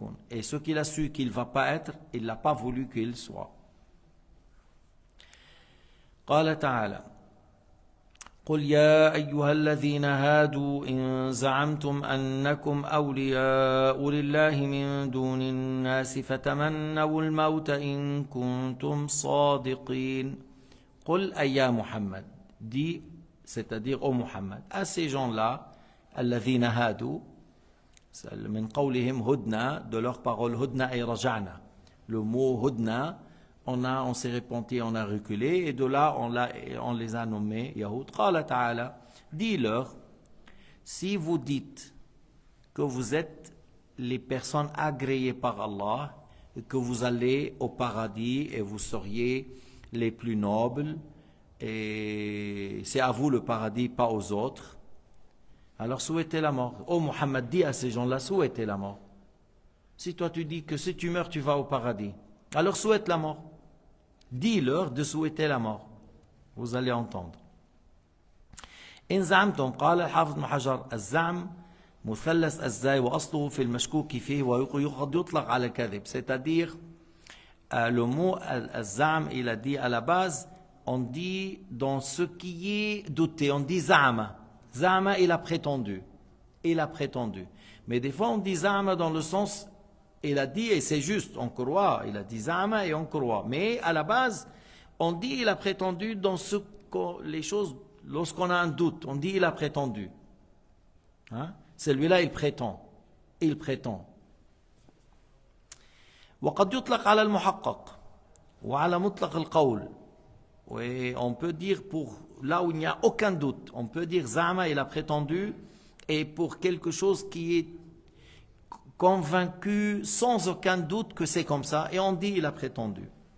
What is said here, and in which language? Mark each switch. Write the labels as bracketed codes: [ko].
[fr] Et ce qu'il a su qu'il ne va pas être, il n'a pas voulu qu'il soit. [ar] قال تعالى قل يا أيها الذين هادوا إن زعمتم أنكم أولياء لله من دون الناس فتمنوا الموت إن كنتم صادقين قل أي يا محمد [fr] dit, c'est-à-dire ô Muhammad, à ces gens-là [ar] الذين هادوا من قولهم هدنا, [fr] de leur parole [ar] هدنا أي رجعنا. [fr] Le mot هدنا, on s'est repenti, on a reculé, et de là on les a nommés Yahoud. قال تعالى, dis-leur, si vous dites que vous êtes les personnes agréées par Allah, et que vous allez au paradis et vous seriez les plus nobles, et c'est à vous le paradis, pas aux autres, alors souhaitez la mort. Oh Muhammad, dis à ces gens-là, souhaitez la mort. Si toi tu dis que si tu meurs tu vas au paradis, alors souhaite la mort. Dis-leur de souhaiter la mort. Vous allez entendre. [ar] إن زعمتم قال الحافظ ابن حجر الزعم مثلث الزاي وأصله في المشكوك فيه وقد يطلق على الكذب. [fr] C'est-à-dire le mot الزعم, il a dit à la base, on dit dans ce qui est douté, on dit zama. Zama, il a prétendu. Il a prétendu. Mais des fois on dit zama dans le sens il a dit, et c'est juste, on croit, il a dit zama et on croit. Mais à la base, on dit il a prétendu dans les choses, lorsqu'on a un doute, on dit il a prétendu. Hein? Celui-là, il prétend. Il prétend. [ar] وقد يطلق على المحقق وعلى مطلق القول. [fr] Oui, on peut dire pour là où il n'y a aucun doute, on peut dire zama, il a prétendu, et pour quelque chose qui est convaincu sans aucun doute que c'est comme ça, et on dit il a prétendu.